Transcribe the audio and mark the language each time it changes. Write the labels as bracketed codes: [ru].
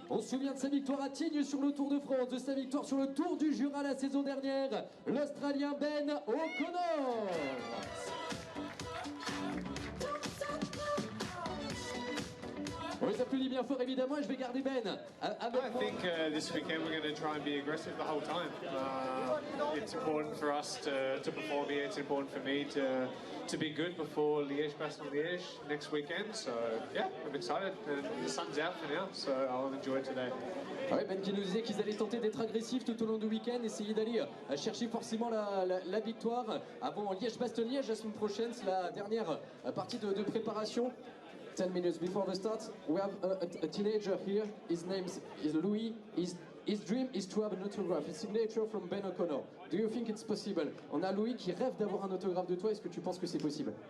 [fr] On se souvient de sa victoire à Tignes sur le Tour de France, de sa victoire sur le Tour du Jura la saison dernière, l'Australien Ben O'Connor. On les applaudit bien fort évidemment et je vais garder Ben avec [en] I think this weekend we're going to try and be aggressive the whole time. It's important for us to perform here. It's important for me to be good before Liège-Bastogne-Liège next weekend. So yeah, I'm excited. And the sun's out for now, so I'll enjoy today. [fr] Ouais, Ben qui nous disait qu'ils allaient tenter d'être agressifs tout au long du week-end, essayer d'aller chercher forcément la victoire avant Liège-Bastogne-Liège la semaine prochaine. C'est la dernière partie de préparation. [en] 10 minutes before the start, we have a teenager here. His name is Louis. His dream is to have an autograph, a signature from Ben O'Connor. Do you think it's possible? [fr] On a Louis qui rêve d'avoir un autographe de toi. Est-ce que tu penses que c'est possible?